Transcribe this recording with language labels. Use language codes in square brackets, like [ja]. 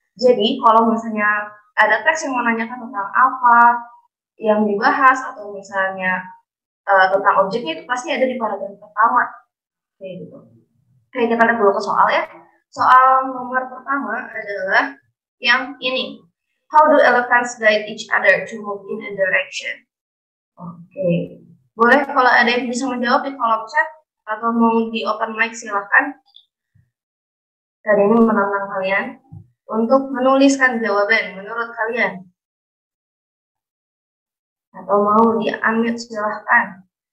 [id] Jadi kalau misalnya ada teks yang menanyakan tentang apa yang dibahas atau misalnya tentang objeknya, itu pasti ada di paragraf pertama, kayak gitu. Oke, kita lihat dulu ke soal ya. Soal nomor pertama adalah yang ini. [en] How do elephants guide each other to move in a direction? Oke. [id] Boleh kalau ada yang bisa menjawab di kolom chat atau mau di open mic silahkan. Kali ini menantang kalian untuk menuliskan jawaban menurut kalian. Atau mau di-unmute silahkan.